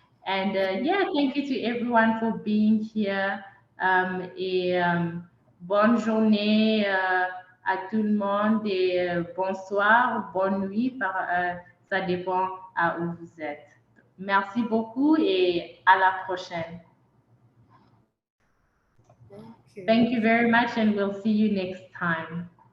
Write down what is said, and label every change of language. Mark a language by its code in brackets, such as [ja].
[en] And yeah, thank you to everyone for being here. [fr] Et bonne journée à tout le monde et bonsoir, bonne nuit, ça dépend à où vous êtes. Merci beaucoup et à la prochaine. [en] Thank you very much, and we'll see you next time.